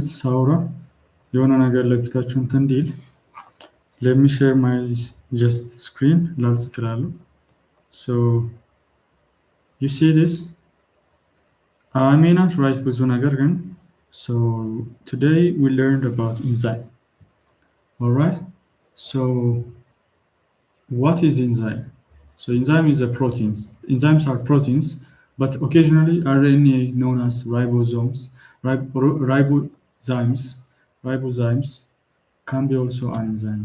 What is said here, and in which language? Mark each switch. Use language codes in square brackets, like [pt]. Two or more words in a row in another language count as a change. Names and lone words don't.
[am] ሳውራ የሆነ ነገር ለፊታችሁ እንትን እንዲል [en] let me share my just screen [am] ላልጽፍ እችላለሁ። [en] you see this, I may not write [am] ብዙ ነገር ግን [en] today we learned about enzyme. All right, what is enzyme? Enzyme is a proteins. Enzymes are proteins, but occasionally RNA known as ribozymes can be also enzymes.